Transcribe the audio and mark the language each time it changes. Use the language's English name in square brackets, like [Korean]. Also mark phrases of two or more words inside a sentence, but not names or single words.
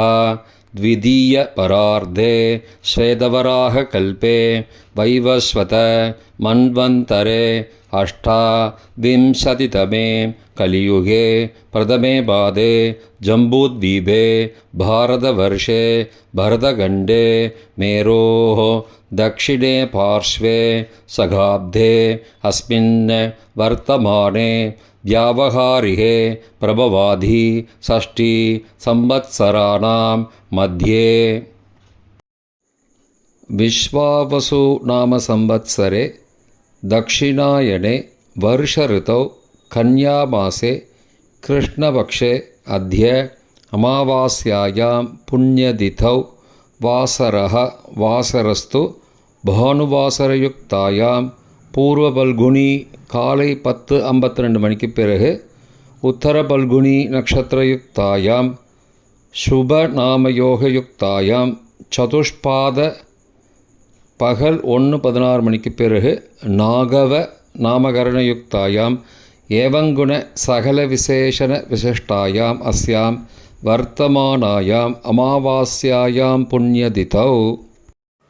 [Sanskrit] த்விதீய பரார்த்தே ஸ்வேதவராக கல்பே வைவஸ்வத மன்வந்தரே அஷ்டாவிம்சதிதமே கலியுகே பிரதமே பாதே ஜம்பூத்வீபே பாரதவர்ஷே பரதகண்டே மேரோः दक्षिणे पार्श्वे सगाब्धे अस्मिन् वर्तमाने व्यावहारिके प्रभवाधि षष्ठी संवत्सराणां मध्ये. विश्वावसु नाम संवत्सरे दक्षिणायने वर्षऋतौ कन्यामासे कृष्णपक्षे अद्य अमावास्यायां पुण्यतिथौ वासरः वासरस्तु பானுவாசரயுக்தாயாம் பூர்வ பல்குனி காலை 10:52 [Tamil] மணிக்கு பிறகு [Sanskrit] உத்தர பல்குனி நட்சத்திரயுக்தாயாம் சுப நாமயோகயுக்தாயாம் சதுஷ்பாத [Tamil] பகல் 1:16 மணிக்கு பிறகு [Sanskrit] நாகவ நாமகரணயுக்தாயாம் ஏவங்குண சகல விசேஷண விசிஷ்டாயாம் அஸ்யாம் வர்த்தமானாயாம் அமாவாஸ்யாயாம் புண்ணியதிதௌ.